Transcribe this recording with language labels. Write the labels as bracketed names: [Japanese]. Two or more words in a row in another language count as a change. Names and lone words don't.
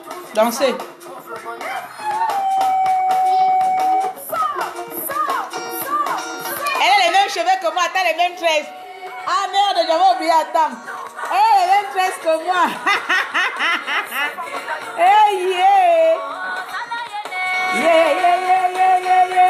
[French] Dansez. Elle a les mêmes cheveux que moi, t'as les mêmes tresses. Ah merde, j'avais oublié, attends. Elle a les mêmes tresses que moi. [English] Hey, yeah. Yeah, yeah, yeah, yeah, yeah, yeah.